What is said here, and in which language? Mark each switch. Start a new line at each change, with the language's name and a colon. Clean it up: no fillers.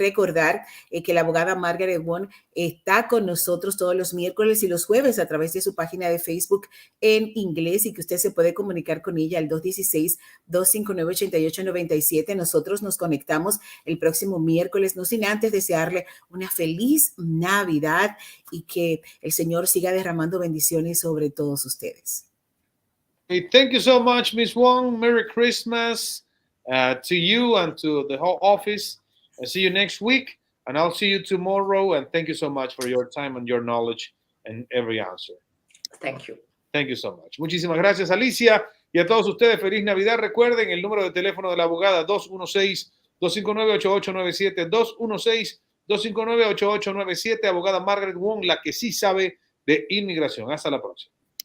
Spanish: Recordar que la abogada Margaret Wong está con nosotros todos los miércoles y los jueves a través de su página de Facebook en inglés, y que usted se puede comunicar con ella al 216-259-8897. Nosotros nos conectamos el próximo miércoles, no sin antes desearle una feliz Navidad y que el Señor siga derramando bendiciones sobre todos ustedes.
English: Hey, thank you so much, Ms. Wong. Merry Christmas to you and to the whole office. I'll see you next week, and I'll see you tomorrow. And thank you so much for your time and your knowledge and every answer. Thank you. Thank you so much.
Spanish: Muchísimas gracias, Alicia. Y a todos ustedes, feliz Navidad. Recuerden el número de teléfono de la abogada, 216-259-8897, 216-259-8897. Abogada Margaret Wong, la que sí sabe de inmigración. Hasta la próxima.